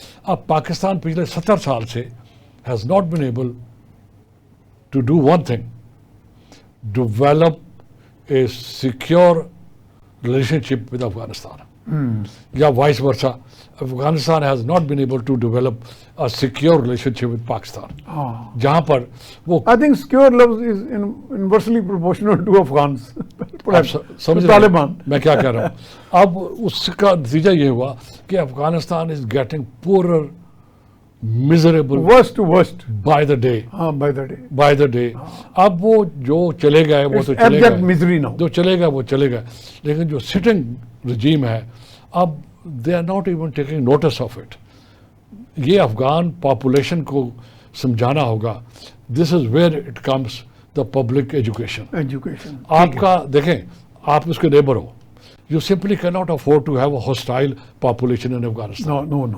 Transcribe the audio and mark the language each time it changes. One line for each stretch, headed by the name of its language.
Urdu: اب پاکستان پچھلے 70 سال سے
English: Has not been able to do one thing, develop a secure relationship with Afghanistan, یا vice versa. Afghanistan has not been able to develop a secure relationship with Pakistan.
Urdu: جہاں پر وہ
English: I think secure love is inversely proportional to Afghans.
Urdu: سمجھ طالبان. میں کیا کہہ رہا ہوں. اب اس کا نتیجہ یہ ہوا کہ Afghanistan
English: is getting poorer, miserable worst to worst by the day. by the day.
Urdu: اب وہ جو چلے گئے وہ تو چلے
English: abject
Urdu: گئے،
English: misery now.
Urdu: جو چلے گئے وہ چلے گئے، لیکن جو سٹنگ رجیم ہے اب
English: they are not even taking notice of it.
Urdu: یہ افغان پاپولیشن کو سمجھانا ہوگا.
English: This is where it comes the public education.
Urdu: آپ کا دیکھیں، آپ اس کے نیبر ہو،
English: You simply can not afford to have a hostile population in Afghanistan.